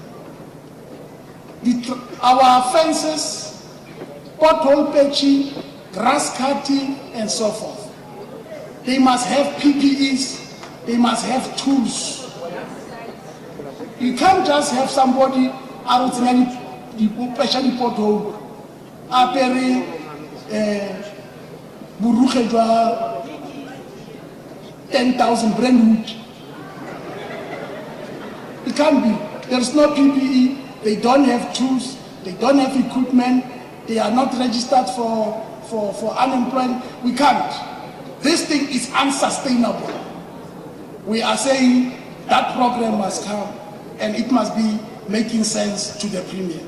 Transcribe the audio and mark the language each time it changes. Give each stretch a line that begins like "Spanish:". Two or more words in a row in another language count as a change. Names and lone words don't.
English: Our fences, pothole patching, grass cutting, and so forth. They must have PPEs they must have tools. You can't just have somebody out in especially pothole,
Tswana: apere buruke jwa 10,000
English: brand new. It can't be. There's no PPE. They don't have tools. They don't have equipment. They are not registered for unemployment. We can't. This thing is unsustainable. We are saying that program must come and it must be making sense to the Premier.